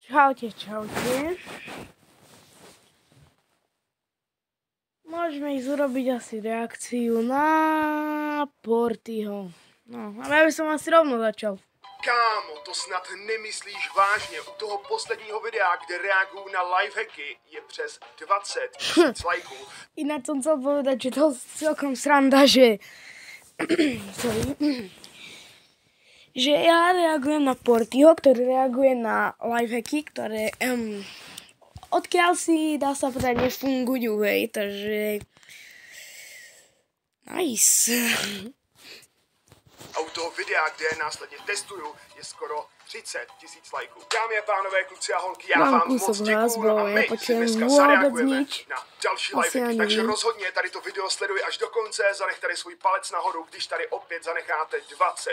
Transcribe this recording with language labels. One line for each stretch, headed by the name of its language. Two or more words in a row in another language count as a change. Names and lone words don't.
Slovak: Čaute, čaute. Môžeme ísť urobiť asi reakciu na Portyho. No, ale ja by som asi rovno začal.
Czech: Kámo, to snad nemyslíš vážně. U toho posledního videa, kde reaguju na lifehacky, je přes 20 000 lajků.
Slovak: Ináč som chcel povedať, že to celkom sranda, že... Sorry. Že ja reagujem na Portyho, ktorý reaguje na lifehacky, ktoré... odkiaľ si, dá sa povedať, nefungujú, hej, takže... Nice.
Czech: A u toho videa, kde je následně testuju, je skoro 30 000 lajků. Dámy a pánové, kluci a holky, já vám moc děkuju a my si dneska zareagujeme na další lifehacky. Takže rozhodně tady to video sleduj až do konce, zanech tady svůj palec nahoru, když tady opět zanecháte 20